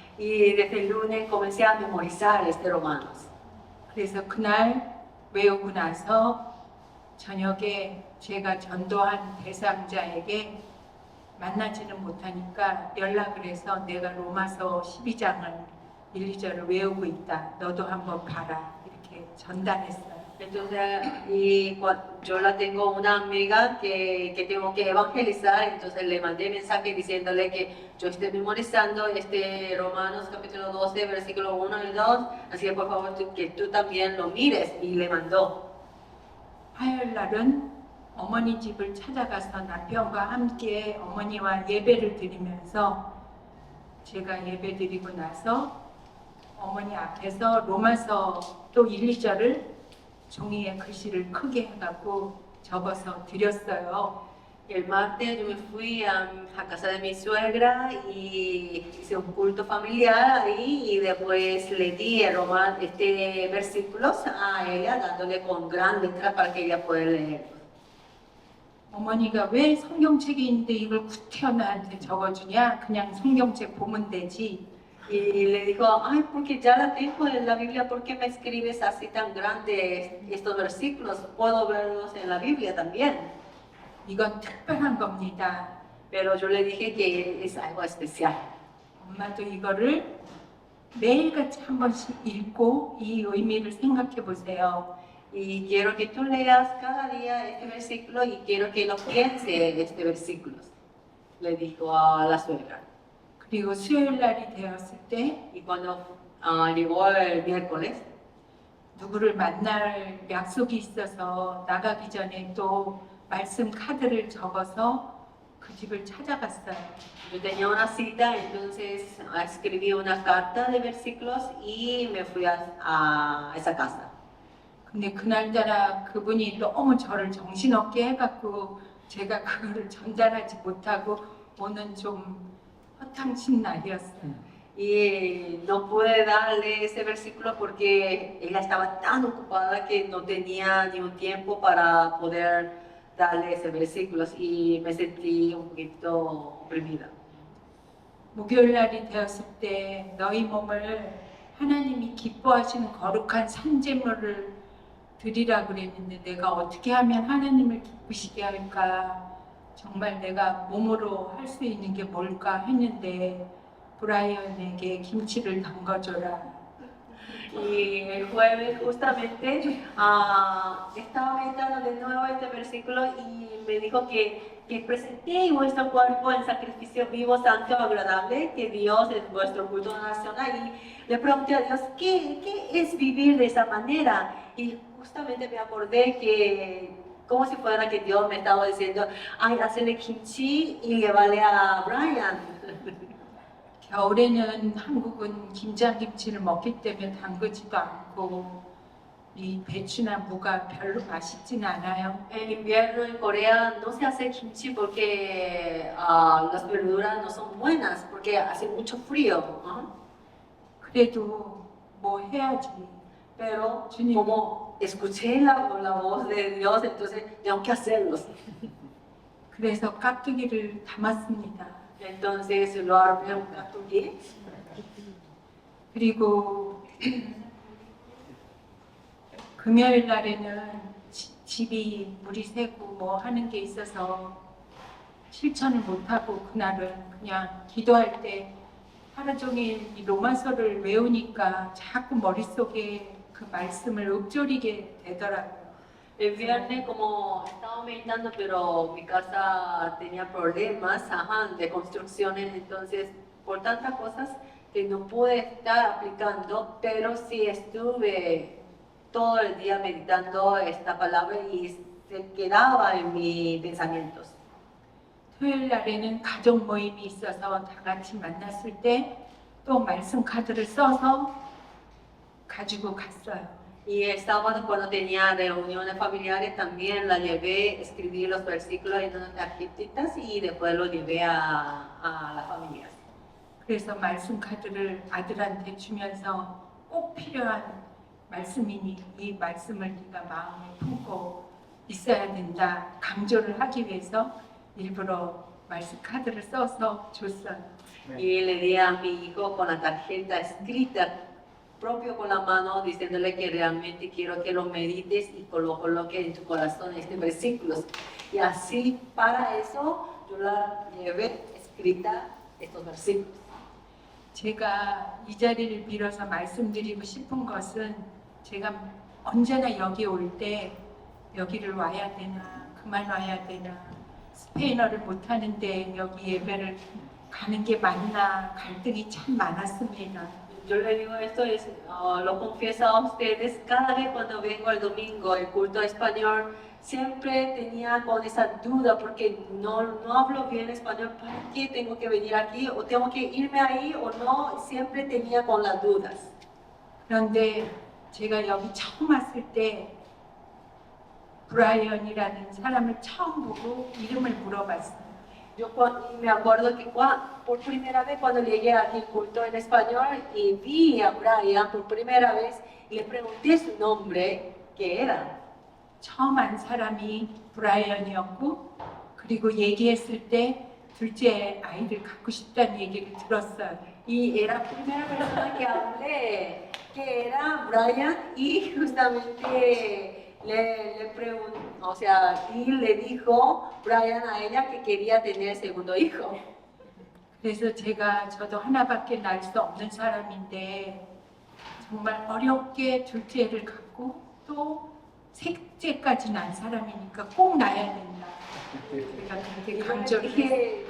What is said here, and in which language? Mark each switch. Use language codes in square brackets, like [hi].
[es] Y desde el lunes comencé a memorizar este Romanos. [ko] 그래서 그날 외우고 나서 저녁에 제가 전도한 대상자에게 만나지는 못하니까 연락을 해서 내가 로마서 12장을 1, 2절을 외우고 있다. 너도 한번 봐라. 이렇게 전달했어요. [es] Entonces, yo la tengo una amiga que tengo que evangelizar, entonces le mandé mensaje diciéndole que yo estoy memorizando este Romanos capítulo 12, versículo 1 y 2, así que por favor que tú también lo mires, y le mandó. [ko] 화요일 날은 어머니 집을 찾아가서 남편과 함께 어머니와 예배를 드리면서 제가 예배 드리고 나서 어머니 앞에서 로마서 또 1, 2절을 종이에 글씨를 크게 해갖고 적어서 드렸어요. [es] El martes yo me fui a casa de mi suegra y hice un culto familiar ahí, y después le di versículos a ella dándole con gran letra para que ella pueda leer. [ko] 어머니가 왜 성경책이 있는데 이걸 구태여 나한테 적어주냐? 그냥 성경책 보면 되지. [es] Y le dijo, ay, porque ya la tengo en la Biblia, ¿por qué me escribes así tan grandes estos versículos? Puedo verlos en la Biblia también. [ko] 이건 특별한 겁니다. [es] Pero yo le dije que es algo especial. [ko] 엄마도 이거를 매일같이 한 번씩 읽고 이 의미를 생각해 보세요. [es] Y quiero que tú leas cada día este versículo y quiero que lo pienses este versículo, le dijo a la suegra. [ko] 그리고 수요일 날이 되었을 때 [es] Y cuando llegó el miércoles, [ko] 누구를 만날 약속이 있어서 나가기 전에 또 말씀 카드를 적어서 그 집을 찾아갔어요. [es] yo tenía una cita, entonces escribí una carta de versículos y me fui a esa casa. [ko] 근데 그날따라 그분이 너무 저를 정신없게 해갖고 제가 그거를 전달하지 못하고 오는 좀 허탕친 날이었어요. [es] Y no pude darle ese versículo porque ella estaba tan ocupada que no tenía ni un tiempo para poder darle ese versículo, y me sentí un poquito oprimida. [ko] 목요일 날이 되었을 때 너희 몸을 하나님이 기뻐하시는 거룩한 산제물을 드리라 그랬는데 내가 어떻게 하면 하나님을 기쁘시게 할까? 정말 내가 몸으로 할 수 있는 게 뭘까 했는데 브라이언에게 김치를 담가줘라. [es] Y el jueves justamente estaba meditando de nuevo este versículo y me dijo que presenté vuestro cuerpo en sacrificio vivo, santo, agradable, que Dios es vuestro culto nacional. Y le pregunté a Dios, ¿qué es vivir de esa manera? Y justamente me acordé que como si fuera que Dios me estaba diciendo, ay, hacerle kimchi y llevarle a Brian. [ko] 겨울에는 한국은 김장김치를 먹기 때문에 담그지도 않고 이 배추나 무가 별로 맛있진 않아요. [es] En invierno en Corea no se hace kimchi porque las verduras no son buenas, porque hace mucho frío. [ko] 그래도 뭐 해야지. [es] Pero como escuché la voz de Dios, entonces tengo que hacerlos. [ko] 그래서 깍두기를 담았습니다. [es] Entonces lo armé un gatugui. [ko] 그리고 금요일 날에는 집이 물이 새고 뭐 하는 게 있어서 실천을 못하고 그날은 그냥 기도할 때 하루 종일 이 로마서를 외우니까 자꾸 머릿속에 그 말씀을 읊조리게 되더라고요. [es] El viernes, como estaba meditando, pero mi casa tenía problemas de construcciones, entonces por tantas cosas que no pude estar aplicando, pero sí estuve todo el día meditando esta palabra y se quedaba en mis pensamientos. [ko] 토요일 날에는 가족 모임이 있어서 다 같이 만났을 때 또 말씀 카드를 써서 가지고 갔어요. [es] Y el sábado, cuando tenía reuniones familiares, también la llevé, escribí los versículos en unas tarjetitas y después lo llevé a las familias. [ko] 그래서 말씀 카드를 아들한테 주면서 꼭 필요한 말씀이니 이 말씀을 네가 마음에 품고 있어야 된다 강조를 하기 위해서 일부러 말씀 카드를 써서 줬어요. [es] Y le di a mi hijo con la tarjeta escrita propio con la mano, diciéndole que realmente quiero que lo medites y coloque en tu corazón este versículos. Y así para eso yo la llevé escrita estos versículos. [ko] 제가 이 자리를 빌어서 말씀드리고 싶은 것은 제가 언제나 여기 올 때 여기를 와야 되나 그만 와야 되나 스페인어를 못하는데 여기 예배를 가는 게 맞나 갈등이 참 많았습니다. [es] Yo le digo esto, lo confieso a ustedes, cada vez cuando vengo el domingo, el culto español, siempre tenía con esa duda porque no hablo bien español, ¿para qué tengo que venir aquí? ¿O tengo que irme ahí o no? Siempre tenía con las dudas. [ko] 그런데 제가 여기 처음 왔을 때 브라이언이라는 사람을 처음 보고 이름을 물어봤어요. [es] Yo me acuerdo que por primera vez cuando llegué aquí al culto en español y vi a Brian por primera vez y le pregunté su nombre, ¿qué era? [ko] 처음 안 사람이 브라이언이었고 그리고 얘기했을 때 둘째 아이를 갖고 싶다는 얘기를 들었어요. [es] Y era la primera persona que hablé, que era Brian y justamente le preguntó, o sea, y le dijo Brian a ella que quería tener segundo hijo. [ko] 그래서 저도 하나밖에 낳을 수 없는 사람인데 정말 어렵게 둘째를 갖고 또 셋째까지 낳은 사람이니까 꼭 낳아야 된다. 제가 그렇게 강조를 했어요.